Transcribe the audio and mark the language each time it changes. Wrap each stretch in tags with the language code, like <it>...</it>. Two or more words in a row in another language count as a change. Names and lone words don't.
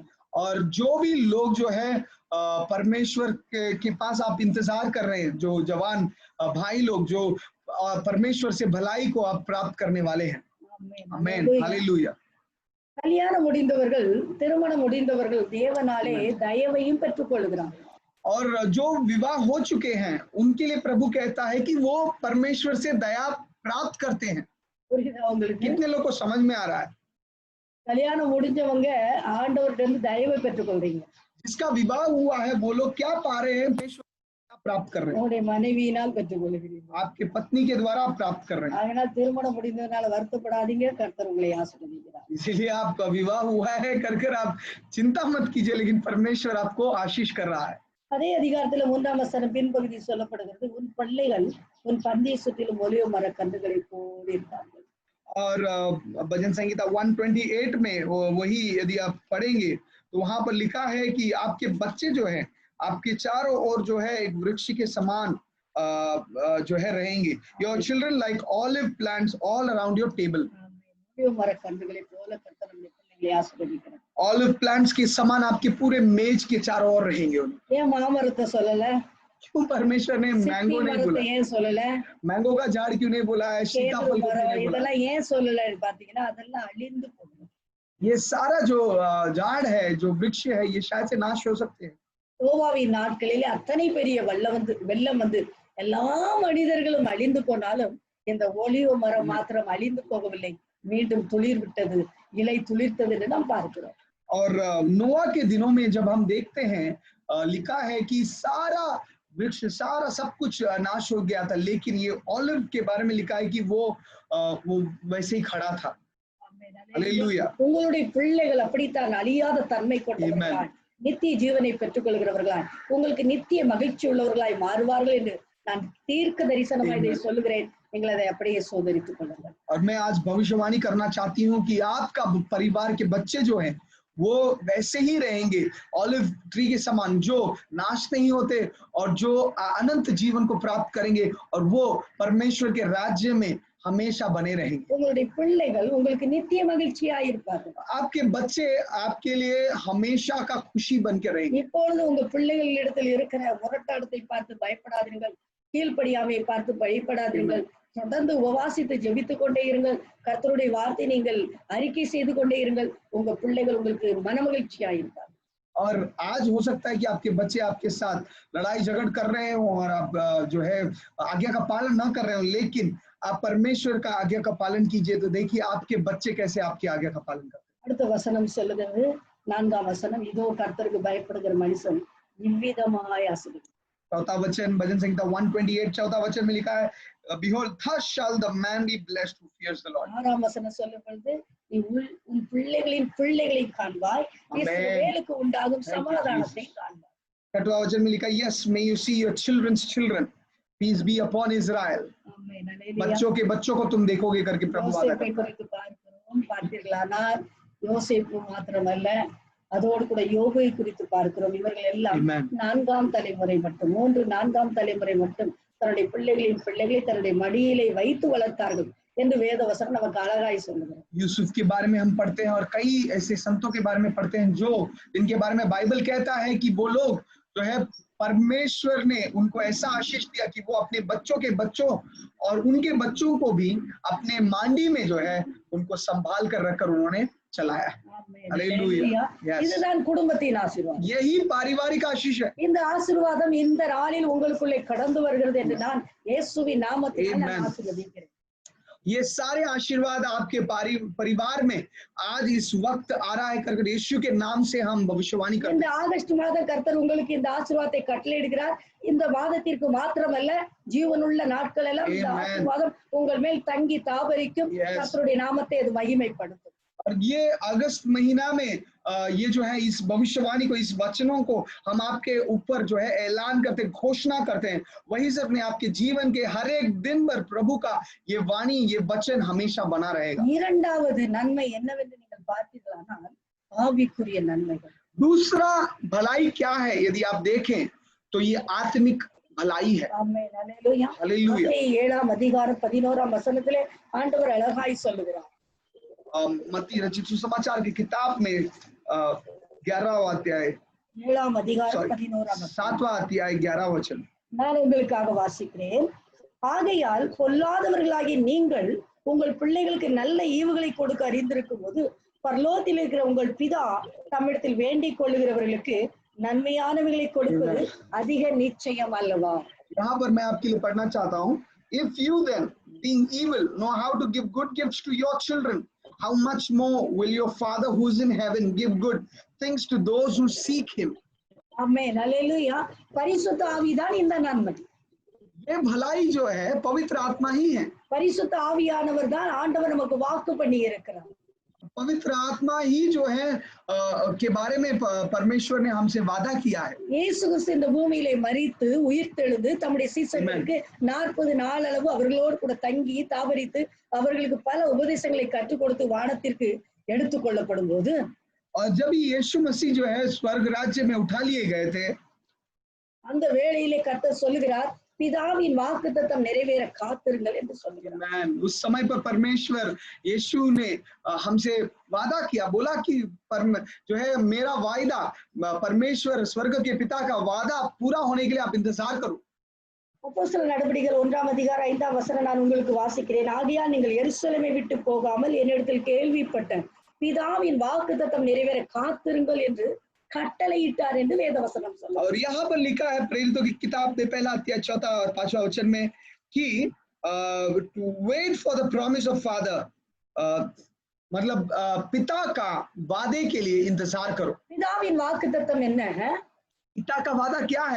<hi>और जो भी लोग जो है परमेश्वर के पास आप इंतजार कर रहे हैं, जो जवान भाई लोग जो परमेश्वर से भलाई को आप प्राप्त करने वाले हैं। आमीन, हालेलुया।</hi> <ta>கல்யாணம் முடிந்தவர்கள், திருமணம் முடிந்தவர்கள் தேவனாலே தயவையும் பெற்றுக்கொள்கிறார்கள்.</ta> <hi>और जो विवाह हो चुके हैं उनके लिए प्रभु कहता है कि वो परमेश्वर से दया प्राप्त करते हैं।</hi> <ta>புரியுதா உங்களுக்கு?</ta> <hi>कितने लोग को समझ में आ रहा है?</hi> <ta>கல்யாணம் முடிஞ்சவங்க ஆண்டவர்கிட்ட இருந்து தயவை பெற்றுக்கொள்றீங்க.</ta> <hi>जिसका विवाह हुआ है वो लोग क्या पा रहे हैं? परमेश्वर प्राप्त कर रहे हैं।</hi> <ta>உங்களுடைய மனைவியினால் பெற்றுக்கொள்கிறீர்கள்.</ta> <hi>आपके पत्नी के द्वारा आप प्राप्त कर रहे हैं।</hi> <ta>அதனால் திருமணம் முடிந்ததனால வருத்தப்படாதீங்க, கர்த்தர் உங்களை ஆசீர்வதிக்கிறார்.</ta> <hi>इसीलिए आपका विवाह हुआ है कर आप चिंता मत कीजिए, लेकिन परमेश्वर आपको आशीष कर रहा है।</hi> <ta>அதே அதிகாரத்துல 3ஆம் வசனம் பின்பகுதி சொல்லப்படுகிறது, உன் பிள்ளைகள் உன் பந்தியை சுற்றிலும் ஒலிவ மர கன்றுகளை போல் இருப்பார்கள்.</ta> <hi>और भजन संहिता 128 में वही यदि आप पढ़ेंगे तो वहां पर लिखा है कि आपके बच्चे जो हैं आपके चारों ओर जो है एक वृक्ष के समान जो है रहेंगे।</hi> <en>your children like olive plants all around your table.</en> <ta>ஒலிவ மர கன்றுகளை போல கர்த்தர் நம்முடைய பிள்ளைகளை ஆசீர்வதிக்கிறார்.</ta> <en>olive plants</en> <hi>के समान आपके पूरे मेज के चारों ओर रहेंगे।</hi> <ta>ஏன் மாமரத்தை சொல்லல?</ta> <hi>क्यों परमेश्वर ने मैंगो नहीं बोला?</hi> <ta>ஏன் சொல்லல?</ta> <hi>मैंगो का झाड़ क्यों नहीं बोला है? सीताफल को क्यों नहीं बोला?</hi> <ta>இதெல்லாம் ஏன் சொல்லலன்னு பாத்தீங்கன்னா அதெல்லாம் அழிந்து போகும்.</ta> <hi>ये सारा जो झाड़ है, जो वृक्ष है, ये शायद से नाश हो सकते हैं।</hi> <ta>நோவாவின் நாட்களிலே அத்தனை பெரிய வெள்ளம் வந்து எல்லா மனிதர்களும் அழிந்து போனாலும் இந்த ஒலிவ மரம் மாத்திரம் அழிந்து போகவில்லை, மீண்டும் துளிர் விட்டது, இலை துளிர்த்தது என்று நாம் பார்க்கிறோம்.</ta> <hi>और नोआ के दिनों में जब हम देखते हैं लिखा है कि सारा वृक्ष सारा सब कुछ नाश हो गया था, लेकिन ये ऑलिव के बारे में लिखा है कि वो वैसे ही खड़ा था। हालेलुया।</hi> <ta>உங்களுடைய பிள்ளைகள் அப்படித்தான் அழியாத தன்மை கொண்டவர்களாய் நித்திய ஜீவனை பெற்றுக் கொள்கிறவர்களாய் உங்களுக்கு நித்திய மகிழ்ச்சி உள்ளவர்களாய் மாறுவார்கள் என்று நான் தீர்க்க தரிசனமாய் இதை சொல்லுகிறேன். நீங்கள் அதை அப்படியே சோதரித்துக் கொள்ளுங்கள்।</ta> <hi>और मैं आज भविष्यवाणी करना चाहती हूँ कि आपका परिवार के बच्चे जो हैं वो वैसे ही रहेंगे,</hi> <en>olive tree</en> <hi>के समान, जो नाश नहीं होते और जो अनंत जीवन को प्राप्त करेंगे और वो परमेश्वर के राज्य में हमेशा बने रहेंगे।</hi> <ta>உங்களுடைய பிள்ளைகள் உங்களுக்கு நித்திய மகிழ்ச்சியா இருப்பார்கள்।</ta> <hi>आपके बच्चे आपके लिए हमेशा का खुशी बन के रहेंगे।</hi> <ta>இப்பொழுது உங்க பிள்ளைகளிடத்தில் இருக்கிற முரட்டாட்டத்தை பார்த்து பயப்படாதீர்கள், கீழ்ப்படியாமையை பார்த்து பயப்படாதீர்கள், தொடர்ந்து உபவாசித்து ஜெபித்துக் கொண்டே இருங்கள், கர்த்தருடைய வார்த்தை நீங்கள் அறிக்கை செய்து கொண்டே இருங்கள், உங்க பிள்ளைகள் உங்களுக்கு மனமகிழ்ச்சியா இருப்பார்கள்।</ta> <hi>और आज हो सकता है कि आपके बच्चे आपके साथ लड़ाई झगड़ कर रहे हो और आप जो है आज्ञा का पालन ना कर रहे हो, लेकिन आप परमेश्वर का आज्ञा का पालन कीजिए तो देखिए आपके बच्चे कैसे आपकी आज्ञा का पालन करते हैं।</hi> <ta>அடுத்த வசனம் சொல்லுகிறது, 4ஆம் வசனம், இதோ கர்த்தருக்கு பயப்படுகிற மனுஷன் இவ்விதமாய் ஆசீர்வதிப்பார்।</ta> <hi>चौथा वचन भजन संहिता 128 चौथा वचन में लिखा है,</hi> <en>behold thus shall the man be blessed who fears the Lord।</en> <ta>6ஆம் வசனம் சொல்லும் பொழுது, நீ உன் பிள்ளைகளின் பிள்ளைகளை காண்பாய், இஸ்ரவேலுக்கு உண்டாகும் சமாதானத்தை காண்பாய்।</ta> <hi>8वां वचन में लिखा है,</hi> <en>yes may you see your children's children, peace be upon Israel।</en> <hi>बच्चों के बच्चों को तुम देखोगे करके प्रभु वादा करता है।</hi> <ta>குறித்து பார்க்கிறோம், பார்த்தீர்களானால் யோசேப்பு மாத்திரமல்ல அதோடு கூட யோபை குறித்து பார்க்கிறோம். இவர்கள் எல்லாம் 4ஆம் தலைமுறை மட்டும் 4ஆம் தலைமுறை மட்டும் தன்னுடைய பிள்ளைகளின் பிள்ளைகளை தன்னுடைய மடியிலே வைத்து வளர்த்தார்கள் என்று வேதவசனம் நமக்கு அழகாய் சொல்லுகிறது।</ta> <hi>यूसुफ के बारे में हम पढ़ते हैं और कई ऐसे संतों के बारे में पढ़ते हैं जो जिनके बारे में बाइबल कहता है कि वो लोग जो है परमेश्वर ने उनको ऐसा आशीष दिया कि वो अपने बच्चों के बच्चों और उनके बच्चों को भी अपने मांडी में जो है उनको संभाल कर रखकर उन्होंने चलाया। हालेलुया।</hi> <ta>இதுதான் குடும்பத்தின் ஆசீர்வாதம்।</ta> <hi>यही पारिवारिक आशीष है।</hi> <ta>இந்த ஆசீர்வாதம் இந்த நாளில் உங்களுக்குள்ளே கடந்து வருகிறது என்று நான் இயேசுவின் நாமத்தில் நான் ஆசீர்வதிக்கிறேன்।</ta> <hi>ये सारे आशीर्वाद आपके परिवार में आज इस वक्त आ रहा है करके यीशु के नाम से हम भविष्यवाणी करते</hi> <ta>இந்த</ta> <hi>हैं।</hi> <ta>ஆகஸ்ட் மாதம் கர்த்தர் உங்களுக்கு இந்த ஆசீர்வாதத்தை கட்டளையிடுகிறார். இந்த மாதத்திற்கு மாத்திரமல்ல, ஜீவனுள்ள நாட்கள் எல்லாம் இந்த Amen. ஆசீர்வாதம் உங்கள் மேல் தங்கி தாபரிக்கும். Yes. கர்த்தருடைய நாமத்தை அது மகிமைப்படுத்தும்.</ta> <hi>और ये अगस्त महीना में ये जो है इस भविष्यवाणी को, इस वचनों को हम आपके ऊपर जो है ऐलान करते, घोषणा करते हैं। वही से अपने आपके जीवन के हर एक दिन भर प्रभु का ये वाणी, ये वचन हमेशा बना रहेगा।</hi> <ta>இரண்டாவது நன்மை என்னவென்று நீங்கள் பார்த்தீர்களானால் ஆவிக்குரிய நன்மைகள்.</ta> <hi>दूसरा भलाई क्या है यदि आप देखें तो ये आत्मिक भलाई है।</hi> <ta>ஆமென். அல்லேலூயா.</ta> <hi>हालेलुया।</hi> <ta>7ஆம் அதிகாரம் 11ஆம் வசனத்திலே ஆண்டவர் அழகாய் சொல்லுகிறார்.</ta> <hi>मत्ती रचित सुसमाचार की किताब में 11वां अध्याय</hi> <ta>7ஆம் அதிகாரம் 11ஆம் வசனம்.</ta> <hi>7वां अध्याय 11 वचन।</hi> <ta>நான் உங்களுக்காக வாசிக்கிறேன். ஆகையால் பொல்லாதவர்களாகிய நீங்கள் உங்கள் பிள்ளைகளுக்கு நல்ல ஈவுகளை கொடுக்க அறிந்திருக்கும் போது பரலோகத்தில் இருக்கிற உங்கள் பிதா தம்மிடத்தில் வேண்டிக் கொள்ளுகிறவர்களுக்கு நன்மையானவைகளை கொடுப்பது அதிக நிச்சயம் அல்லவா?</ta> <hi>यहाँ पर मैं आपके लिए पढ़ना चाहता हूँ,</hi> <en>if you then being evil know how to give good gifts to your children, how much more will your Father who is in heaven give good things to those who seek him।</en> <ta>ஆமென். அல்லேலூயா. பரிசுத்த ஆவிதான் இந்த நன்மை.</ta> <hi>ये भलाई जो है पवित्र आत्मा ही है।</hi> <ta>பரிசுத்த ஆவியானவர் தான் ஆண்டவர் நமக்கு வாக்கு பண்ணி இருக்கிறார்.</ta> <hi>पवित्र आत्मा ही जो है के बारे में परमेश्वर ने हमसे वादा किया है।</hi> <ta>இயேசு கிறிஸ்து இந்த பூமியிலே மரித்து உயிர்த்தெழுந்து தம்முடைய சீசர்களுக்கு 40 நாளளவு அவர்களோடு கூட தங்கி தாபரித்து அவர்களுக்கு பல உபதேசங்களை கற்றுக் கொடுத்து வானத்திற்கு எடுத்துக் கொள்ளப்படும் போது,</ta> <hi>और जब यीशु मसीह जो है स्वर्ग राज्य में उठा लिए गए थे,</hi> <ta>அந்த வேளையிலே கர்த்தர் சொல்லுகிறார், பிதாவின் வாக்குத்தத்தம் நிறைவேற காத்திருங்கள் என்று சொல்லுகிறார்.</ta> <hi>उस समय पर परमेश्वर यीशु ने हमसे वादा किया, बोला कि जो है मेरा वायदा, परमेश्वर स्वर्ग के पिता का वादा पूरा होने के लिए आप इंतजार करो।</hi> <ta>அப்போஸ்தலர் நடபடிகள் 1ஆம் அதிகாரம் 5ஆம் வசனம் நான் உங்களுக்கு வாசிக்கிறேன். ஆகையால் நீங்கள் எருசலேமை விட்டு போகாமல் என்னிடத்தில் கேள்விப்பட்ட பிதாவின் வாக்குத்தத்தம் நிறைவேற காத்திருங்கள் என்று கட்டளையிட்டார் என்று வேதவசனம் சொல்லுது.</ta> <hi>और यहाँ पर लिखा है प्रेरितों की किताब में 1 अध्याय 4 और 5वां वचन में कि</hi> <en>to wait for the promise of father,</en> <hi>मतलब पिता का वादे के लिए इंतजार करो।</hi> <ta>பிதாவின் வாக்குத்தத்தம் என்ன?</ta> <hi>पिता का वादा क्या है?</hi>